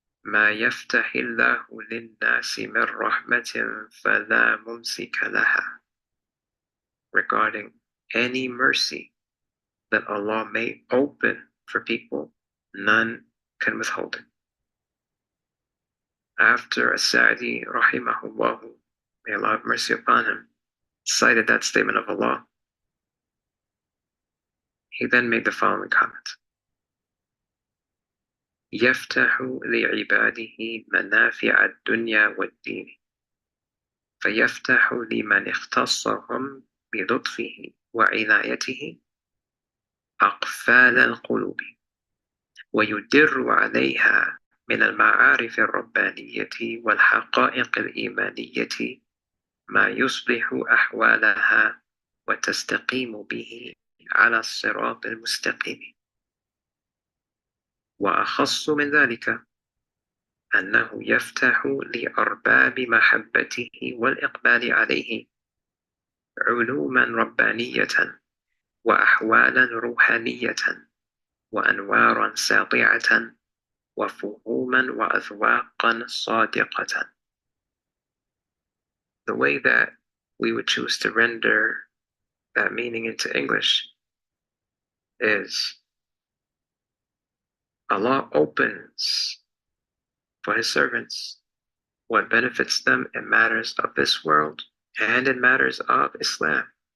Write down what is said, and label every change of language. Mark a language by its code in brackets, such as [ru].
[ar] ما يفتح الله للناس من رحمة فلا ممسك لها, [en] regarding any mercy that Allah may open for people, none can withhold it. After As-Sa'di rahimahullah, may Allah have mercy upon him, cited that statement of Allah, he then made the following comment. [ar] يفتح لعباده منافع الدنيا والدين فيفتح لمن اختصهم بلطفه وعنايته أقفال القلوب ويدر عليها من المعارف الربانية والحقائق الإيمانية ما يصلح أحوالها وتستقيم به على الصراط المستقيم. وأخص من ذلك أنه يفتح لأرباب محبته والإقبال عليه علوما ربانية وأحوالا روحانية وأنوارا ساطعة وفهوما وأذواقا صادقة. [en] The way that we would choose to render that meaning into English is Allah opens for His servants what benefits them in matters of this world and in matters of Islam.